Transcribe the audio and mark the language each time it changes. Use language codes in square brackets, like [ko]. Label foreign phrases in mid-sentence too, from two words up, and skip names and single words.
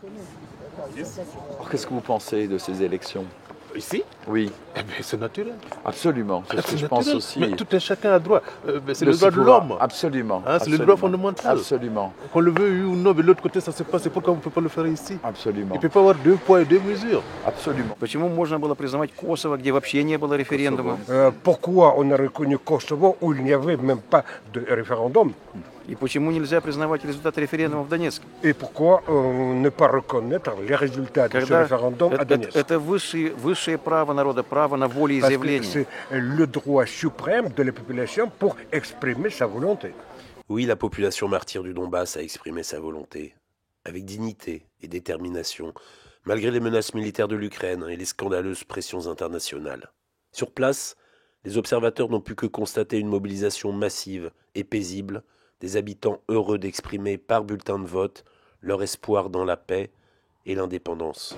[fr] Alors, qu'est-ce que vous pensez de ces élections? Ici? Oui. Eh bien, c'est naturel. Absolument, c'est ce que je pense aussi. Mais tout un chacun a droit. C'est le droit de l'homme. Absolument. Hein, c'est le droit fondamental. Absolument. Qu'on le veuille ou non, mais de l'autre côté, ça se passe. Pourquoi on ne peut pas le faire ici? Absolument. Il ne peut pas y avoir deux poids et deux mesures. Absolument. [ru] Почему можно было признавать Косово, где вообще не было референдума? [fr] Pourquoi on a reconnu Kosovo où il n'y avait même pas de référendum? [ru] И почему нельзя признавать результаты референдума в Донецке? [fr] Et pourquoi ne pas reconnaître les résultats de ce référendum à Donetsk? [ru] Это высшее право народа, право на волеизъявление. [fr] C'est le droit suprême de la population pour exprimer sa volonté. Oui, la population martyre du Donbass a exprimé sa volonté, avec dignité et détermination, malgré les menaces militaires de l'Ukraine et les scandaleuses pressions internationales. Sur place, les observateurs n'ont pu que constater une mobilisation massive et paisible, des habitants heureux d'exprimer par bulletin de vote leur espoir dans la paix et l'indépendance.